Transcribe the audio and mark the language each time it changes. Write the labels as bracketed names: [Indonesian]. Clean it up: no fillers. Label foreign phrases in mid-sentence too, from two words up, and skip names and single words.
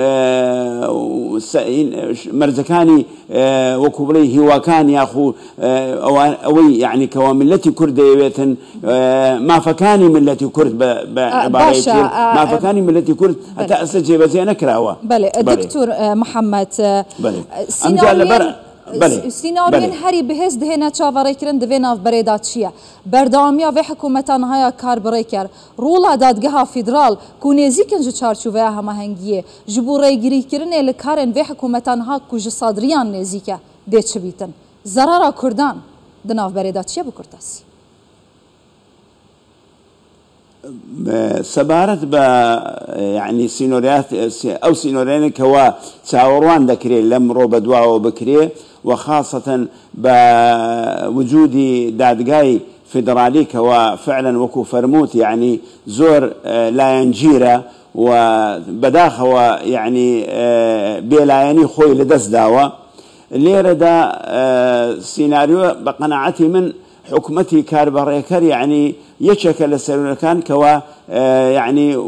[Central Kurdish] مەرجەکانی وەکو بڵێ هیواکان یاخو ئەوەی يعني کەوا ملەتی کورد دەیەوێتن مافەکانی ملەتی کورد بە عبارەتی مافەکانی ملەتی کورد هەتا ئەستا جێبەجێ نەکراوە. [Kurdish] بەڵێ دکتۆر محەممەد سیناریۆن هەری بەهێز دهێنە چاوەڕێکردن divê navberêda çi ye berdewamiya vê hikûmetan haya kar birêker rola dadgeha fîdral ku nêzîkin ji çarçûveya hemahengiyê ji bo rêgirîkirinê li karên vê hikûmetan ha ku ji sadriyan nêzik e dê çi bîtin zerara Kurdan di navberêda çi ye bi Kurtasî [Central Kurdish] سەبارەت بە يعني سینۆریات ئەو سینۆریانێکەوە چاوەڕوان دەکرێت لەم ڕۆ بە دواوە بکرێ [Arabic] وخاصة بوجودی [Central Kurdish] دادگای فدرالی کەوا فعلا وەکو فەرمووت يعني زۆر لایەنگیرە و بەداخەوە يعني بێلایەنی خۆی لەدەست داوە لێرەدا سیناریۆ بە قەناعەتی من حکوومەتی کاربەڕێکەر يعني یەکێکە لە سەرۆرەکان کەوا يعني